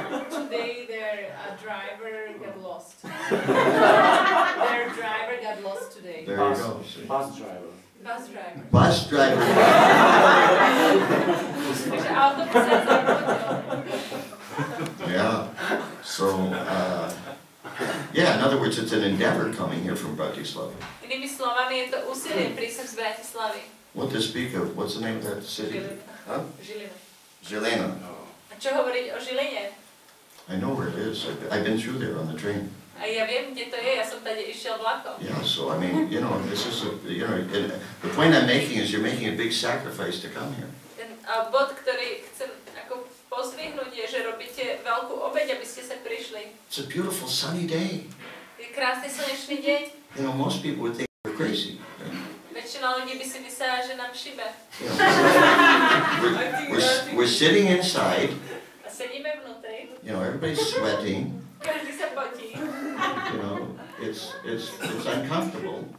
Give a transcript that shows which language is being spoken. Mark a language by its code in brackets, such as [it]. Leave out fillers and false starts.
[en] Today their driver got lost. Their driver got lost today. There you go. See? Bus driver. Bus driver. Bus driver. [sk] Takže autobus sa zavodil. [en] Yeah. So, yeah, in other words, it's an endeavor coming here from Bratislava. [sk] Inými slovami, je to úsilie prísť z Bratislavy. [en] What to speak of? What's the name of that city? Huh? [sk] Žilina. Žilina. A čo hovoriť o Žiline? [en] I know where it is. I've been through there on the train. [sk] A ja viem, kde to je, ja som tady išiel vlakom. [en] Yeah, so I mean, you know, this is the point I'm making is you're making a big sacrifice to come here. [sk] Ten bod, ktorý chcem ako pozdvihnúť, je, že robíte veľkú obeť, aby ste sa prišli. [en] It's a beautiful sunny day. [sk] Je krásny slnečný deň. [en] You know, most people would think we're crazy. [sk] Väčšina ľudí by si myslela, že nám šibe. [en] You know, we're sitting inside. [sk] A sedíme vnútri. [en] You know, everybody's sweating. [sk] Každý sa potí. [en] You know, it's uncomfortable.